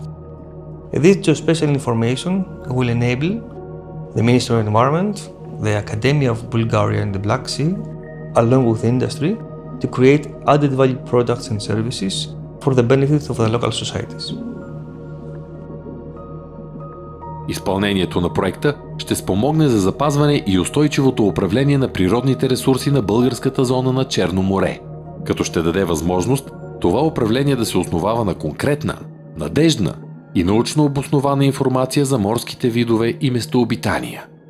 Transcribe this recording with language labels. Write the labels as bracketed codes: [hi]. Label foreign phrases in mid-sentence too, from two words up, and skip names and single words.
[en] This geospatial information will enable the Ministry of Environment, the Academia of Bulgaria and the Black Sea, along with industry, to create added value products and services for the benefit of the local societies. [bg] Изпълнението на проекта ще спомогне за запазване и устойчивото управление на природните ресурси на българската зона на Черно море, като ще даде възможност това управление да се основава на конкретна, надеждна и научно обоснована информация за морските видове и местообитания.